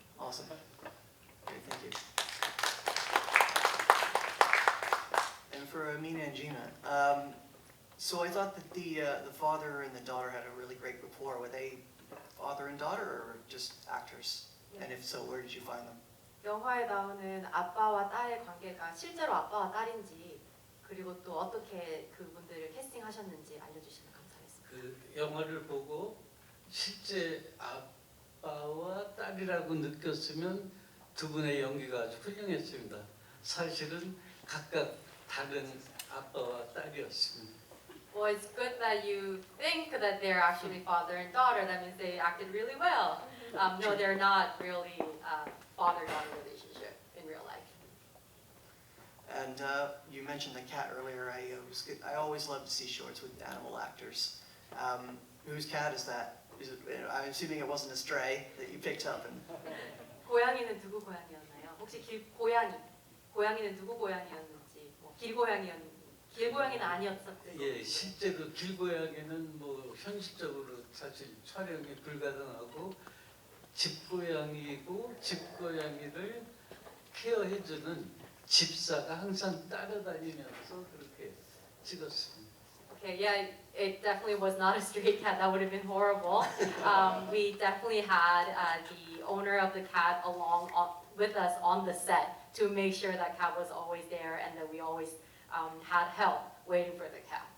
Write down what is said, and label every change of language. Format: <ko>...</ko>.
<en>Awesome. Okay, thank you. And for Amina and Gina, so I thought that the father and the daughter had a really great rapport. Were they father and daughter, or just actors? And if so, where did you find them?</en> <ko>영화에 나오는 아빠와 딸의 관계가 실제로 아빠와 딸인지, 그리고 또 어떻게 그분들을 캐스팅하셨는지 알려주시면 감사하겠습니다. 그 영화를 보고 실제 아빠와 딸이라고 느꼈으면 두 분의 연기가 아주 훌륭했습니다. 사실은 각각 다른 아빠와 딸이었습니다.</ko> <en>Well, it's good that you think that they're actually father and daughter. That means they acted really well. No, they're not really father-daughter relationship in real life. And you mentioned the cat earlier. I always love to see shorts with animal actors. Whose cat is that? Is it, I'm assuming it wasn't a stray that you picked up. And</en> <ko>고양이는 누구 고양이였나요? 혹시 고양이는 누구 고양이였는지, 뭐 길고양이는 아니었었고. 예, 실제로 길고양이는 뭐 현실적으로 사실 촬영이 불가능하고 집고양이고 집고양이를 케어해주는 집사가 항상 따라다니면서 그렇게 찍었습니다.</ko> <en>Okay, yeah, it definitely was not a stray cat. That would have been horrible. We definitely had the owner of the cat with us on the set to make sure that cat was always there and that we always had help waiting for the cat.</en>